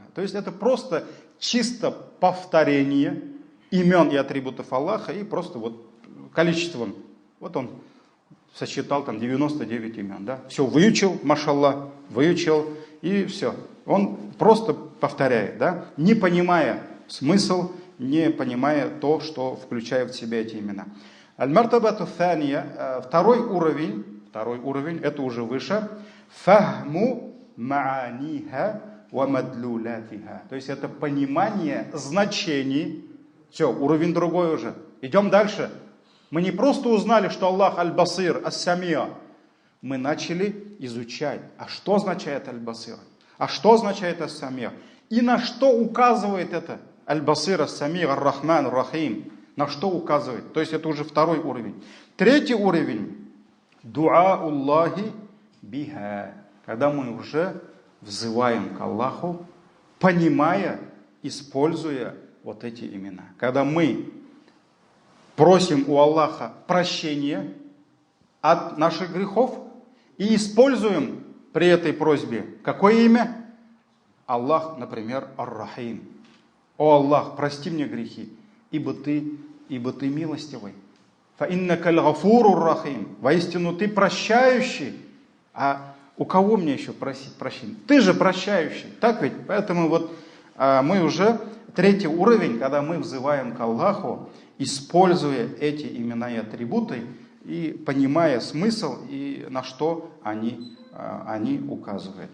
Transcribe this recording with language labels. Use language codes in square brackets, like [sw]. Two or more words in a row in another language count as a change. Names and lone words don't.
[ru] То есть это просто чисто повторение имен и атрибутов Аллаха и просто вот количеством. Вот он сосчитал там 99 имен, да? Все выучил, машаллах, выучил и все. Он просто повторяет, да? Не понимая смысл, не понимая то, что включает в себя эти имена. [ar] المرتبة الثانية, [ru] второй уровень, это уже выше. [ar] فهم معانيها ومدلولاتها. [ru] То есть это понимание значений. Все, уровень другой уже. Идем дальше. Мы не просто узнали, что Аллах аль-Басир, ас-Самиа. Мы начали изучать, а что означает аль-Басир, а что означает ас-Самиа, и на что указывает это аль-Басир, ас-Самиа, ар-Рахман, ар-Рахим, на что указывает. То есть это уже второй уровень. Третий уровень, [ar] دعاء الله بها, [ru] когда мы уже взываем к Аллаху, понимая, используя вот эти имена. Когда мы просим у Аллаха прощения от наших грехов и используем при этой просьбе какое имя? Аллах, например, Ар-Рахим. О Аллах, прости мне грехи, ибо ты милостивый. [ar] فإنك الغفور الرحيم. [ru] Воистину ты прощающий. А у кого мне еще просить прощения? Ты же прощающий. Так ведь? Поэтому вот мы уже третий уровень, когда мы взываем к Аллаху, используя эти имена и атрибуты, и понимая смысл, и на что они указывают.